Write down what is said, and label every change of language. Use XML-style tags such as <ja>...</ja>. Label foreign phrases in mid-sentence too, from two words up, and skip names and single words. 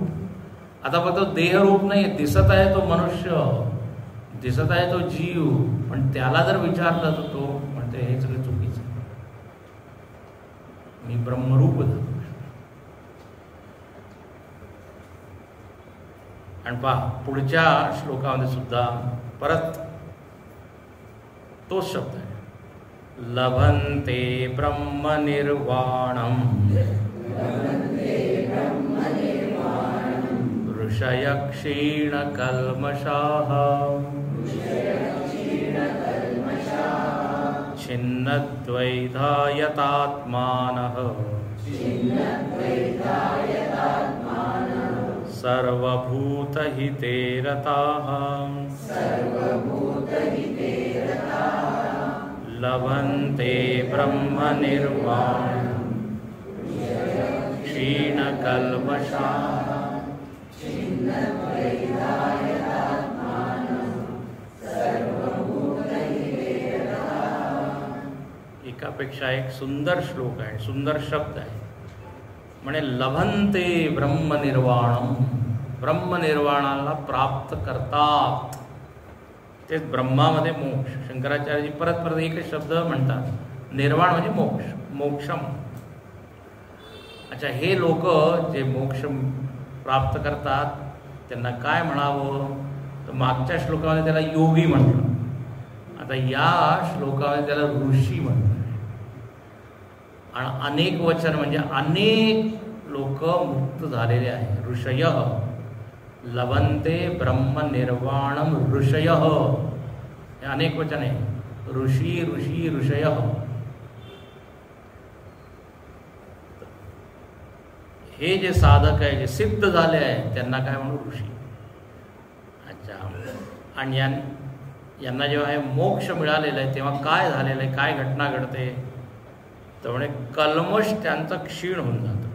<mr>आता फक्त देहरूप नाही, दिसत आहे तो मनुष्य, दिसत आहे तो जीव, पण त्याला जर विचारलं तर तो म्हणते हे सगळं चुकीचं, मी ब्रह्मरूप झालो. आणि पहा पुढच्या श्लोकामध्ये सुद्धा परत तोच शब्द आहे,</mr> <sa>लभन्ते ब्रह्मनिर्वाणम् ऋषय क्षीणकल्मषाः छिन्नद्वैधायतात्मानः सर्वभूतहिते रताः लभन्ते ब्रह्मनिर्वाणम् क्षीणकल्मषाः.</sa> <mr>एकापेक्षा एक सुंदर श्लोक आहे, सुंदर शब्द आहे. म्हणे</mr> <sa>लभन्ते ब्रह्मनिर्वाणम,</sa> <mr>ब्रह्मनिर्वाणाला प्राप्त करतात. तेच ब्रह्मामध्ये मोक्ष. शंकराचार्यजी परत परत एकच शब्द म्हणतात, निर्वाण म्हणजे मोक्ष, मोक्षम. अच्छा, हे लोक जे मोक्ष प्राप्त करतात त्यांना काय म्हणावं, तर मागच्या श्लोकामध्ये त्याला योगी म्हटलं, आता या श्लोकामध्ये त्याला ऋषी म्हटलं. आणि अनेक वचन म्हणजे अनेक लोक मुक्त झालेले आहे.</mr> <sa>ऋषय लभन्ते ब्रह्मनिर्वाणम ऋषय,</sa> <mr>हे अनेक वचन आहे. ऋषी ऋषी ऋषय. हे जे साधक आहे, जे सिद्ध झाले आहे त्यांना काय म्हणू, ऋषी. अच्छा, आणि यांना जेव्हा हे मोक्ष मिळालेलं आहे तेव्हा काय झालेलं आहे, काय घटना घडते, तर म्हणे कल्मष त्यांचं क्षीण होऊन जातं.</mr>